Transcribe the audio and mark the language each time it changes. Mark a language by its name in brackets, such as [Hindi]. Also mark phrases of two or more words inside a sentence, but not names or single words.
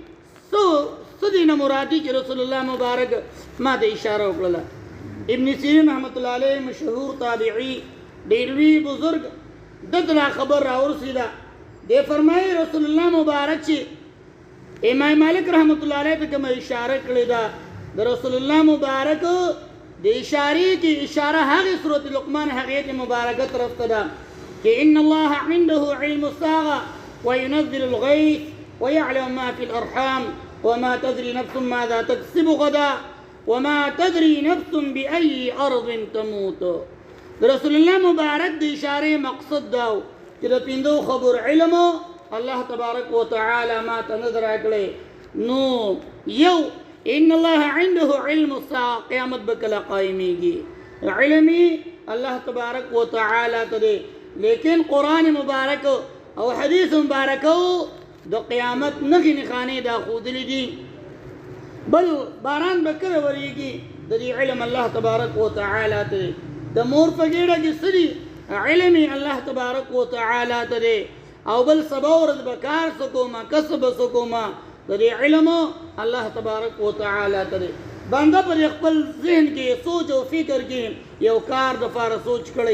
[Pashto] څه دي نه مراد دي چې رسول الله مبارک ما ته اشاره وکړله ابن سیرین [Arabic] رحمت الله علیه [Pashto] مشهور تابعی ډېر لوی بزرګ دته دا خبر راورسېده دی فرمایي رسول الله مبارک چې امام مالک [Arabic] رحمت الله علیه [Pashto] ته کومه اشاره کړې ده د رسول الله مبارک د اشارې کې اشاره هغې سورت لقمان هغې ته مبارکه طرف ته ده چې [Arabic] ان الله عنده علم الساعه وينزل الغيث ويعلم ما في الارحام وما تدري نفس ماذا تكسب غدا وما تدري نفس بأي أرض تموت [Pashto] رسول الله مبارک د اشارې مقصد دا چې د پنځو خبر علم [Arabic] الله تبارک وتعالى [Pashto] ما ته نظر کړی نو یو [Arabic] ان الله عنده علم الساعه [Pashto] قیامت به کله قایمیږي علمي [Arabic] الله تبارک وتعالى [Pashto] ته دی لیکن قرآن مبارک او حدیث مبارکو د قیامت نښې نښانې دا ښودلې دي بل باران به کله ورېږي د دې علم [Arabic] الله تبارک وتعالى [Pashto] ته دی د مور په ګېډه کې څه دي علم [Arabic] الله تبارک وتعالى [Pashto] ته دی او بل سبا ورځ به کار څه کومه کسب څه کومه د دې علم [Arabic] الله تبارک وتعالى [Pashto] ته دی بنده پر خپل ذهن کې سوچ او فکر کې یو کار دپاره سوچ کړی